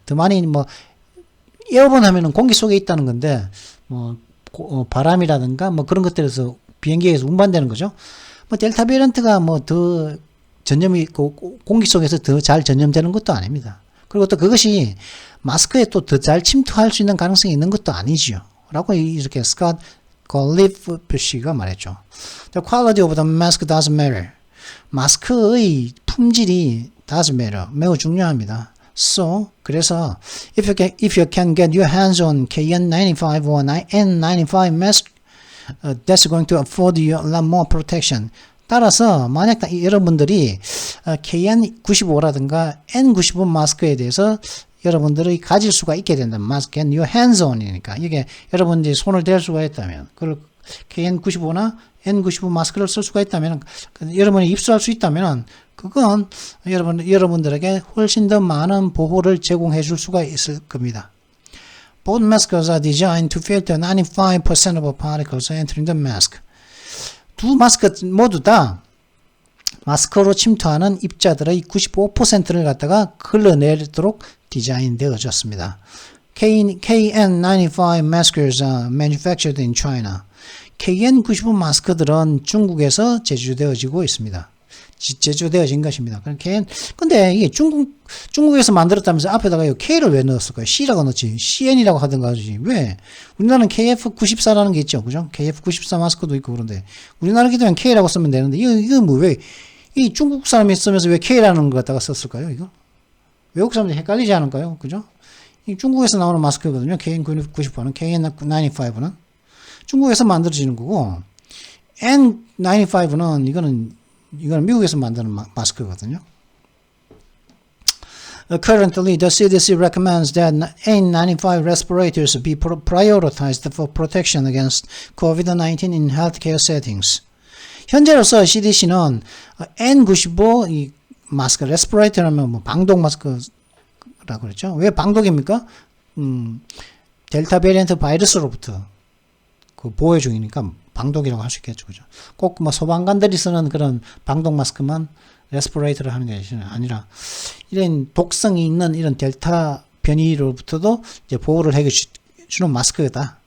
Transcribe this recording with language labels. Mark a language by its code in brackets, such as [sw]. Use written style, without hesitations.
[ko] 더 많이 에어본 하면은 공기 속에 있다는 건데 바람이라든가 그런 것들에서 비행기에서 운반되는 거죠. 델타 베리언트가 더 전염이 공기 속에서 더 잘 전염되는 것도 아닙니다. 그리고 또 그것이 마스크에 또 더 잘 침투할 수 있는 가능성이 있는 것도 아니지요. 라고 이렇게 스캇 골리프 씨가 말했죠. [en] The quality of the mask does matter. [ko] 마스크의 품질이 [en] does matter. [ko] 매우 중요합니다. [en] 그래서 if you can get your hands on KN95 or N95 mask, that's going to afford you a lot more protection. [ko] 따라서 만약 여러분들이 KN95라든가 N95 마스크에 대해서 여러분들이 가질 수가 있게 된다면 [en] mask and your hands on [ko] 이니까 이게 여러분들이 손을 댈 수가 있다면 그걸 KN95나 N95 마스크를 쓸 수가 있다면 여러분이 입수할 수 있다면 그건 여러분들에게 훨씬 더 많은 보호를 제공해 줄 수가 있을 겁니다. [en] Both masks are designed to filter 95% of particles entering the mask. [ko] 두 마스크 모두 다 마스크로 침투하는 입자들의 95%를 갖다가 걸러내도록 디자인되어졌습니다. [en] KN95 masks are manufactured in China. [ko] KN95 마스크들은 중국에서 제조되어지고 있습니다. 제조되어진 것입니다. 근데 이게 중국에서 만들었다면서 앞에다가 K를 왜 넣었을까요? C라고 넣었지. CN이라고 하든가 하지. 왜? 우리나라는 KF94라는 게 있죠. 그죠? KF94 마스크도 있고 그런데 우리나라 기도엔 K라고 쓰면 되는데 이거 뭐 왜 이 중국 사람이 쓰면서 왜 K라는 거 갖다가 썼을까요? 이거? 외국 사람들이 헷갈리지 않을까요? 그죠? 이 중국에서 나오는 마스크거든요. KN95는, KN95는 중국에서 만들어지는 거고 N95는 이거는 미국에서 만드는 마스크거든요. [en] Currently, the CDC recommends that N95 respirators be prioritized for protection against COVID-19 in healthcare settings. [ko] 현재로서 CDC는 N95 이 마스크, 레스피레이터라면 뭐 방독 마스크라고 그랬죠. 왜 방독입니까? 델타 베리언트 바이러스로부터 그 보호 중이니까 방독이라고 할 수 있겠죠. 그죠? 꼭 뭐 소방관들이 쓰는 그런 방독 마스크만 레스피레이터를 하는 게 아니라 이런 독성이 있는 이런 델타 변이로부터도 이제 보호를 해주는 마스크다.